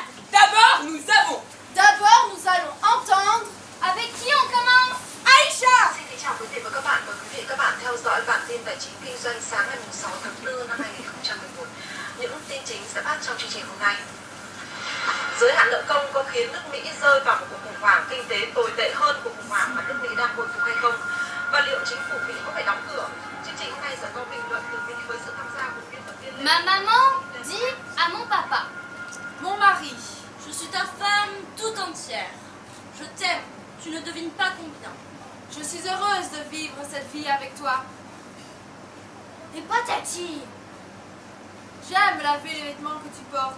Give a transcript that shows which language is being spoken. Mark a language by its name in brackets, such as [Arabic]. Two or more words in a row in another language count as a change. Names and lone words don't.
[French] D'abord, D'abord nous allons entendre. Avec qui on commence? Aïcha. [Vietnamese] Xin kính chào quý vị và các bạn. Mời quý vị và các bạn theo dõi bản tin tài chính kinh doanh sáng ngày 6 tháng 4 năm 2011. Những tin chính sẽ phát trong chương trình hôm nay. Giới hạn nợ công có khiến nước Mỹ rơi vào một cuộc khủng hoảng kinh tế tồi tệ hơn cuộc khủng hoảng mà nước Mỹ đang hồi phục hay không? Và liệu chính phủ Mỹ có phải đóng cửa? Chương trình hôm nay sẽ có bình luận từ Mỹ với sự tham gia của biên tập viên. [French] Ma maman dit à mon papa: Mon mari, je suis ta femme tout entière. Je t'aime, tu ne devines pas combien. Je suis heureuse de vivre cette vie avec toi. Et patati, j'aime laver les vêtements que tu portes.